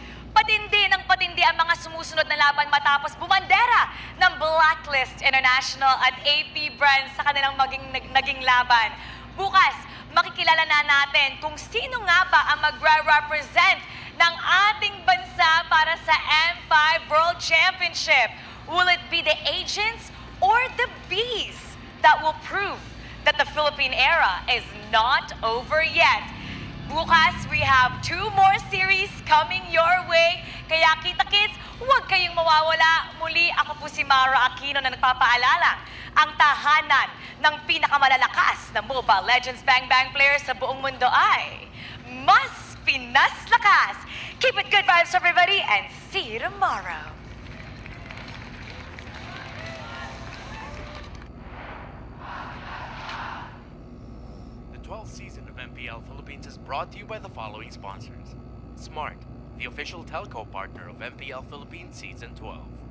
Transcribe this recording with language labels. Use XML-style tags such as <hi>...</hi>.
<tl>Patindi ng patindi ang mga sumusunod na laban matapos bumandera ng Blacklist International at AP Bren sa kanilang naging laban. Bukas, makikilala na natin kung sino nga ba ang magre-represent ng ating bansa para sa M5 World Championship.</tl> <en>Will it be the Agents or the Bees that will prove that the Philippine era is not over yet? Bukas, we have 2 more series coming your way.</en> <tl>Kaya kita-kits, huwag kayong mawawala. Muli, ako po si Myra Aquino na nagpapaalala. Ang tahanan ng pinakamalalakas na Mobile Legends Bang Bang players sa buong mundo ay mas Pinas Lakas.</tl> <en>Keep it good vibes, everybody, and see you tomorrow. The 12th season of MPL Philippines is brought to you by the following sponsors. Smart, the official telco partner of MPL Philippines Season 12.</en>